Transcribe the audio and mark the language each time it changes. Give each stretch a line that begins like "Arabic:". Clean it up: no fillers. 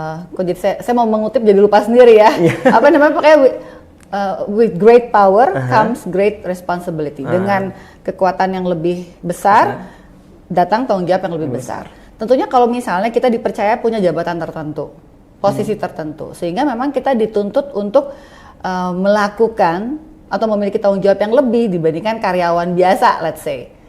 Indonesian: Kok jadi saya mau mengutip jadi lupa sendiri ya. Apa namanya pakai
English: with great power comes great responsibility.
Indonesian: Dengan kekuatan yang lebih besar datang tanggung jawab yang lebih besar. Tentunya kalau misalnya kita dipercaya punya jabatan tertentu, posisi tertentu, sehingga memang kita dituntut untuk melakukan atau memiliki tanggung jawab yang lebih dibandingkan karyawan biasa,
English: let's say.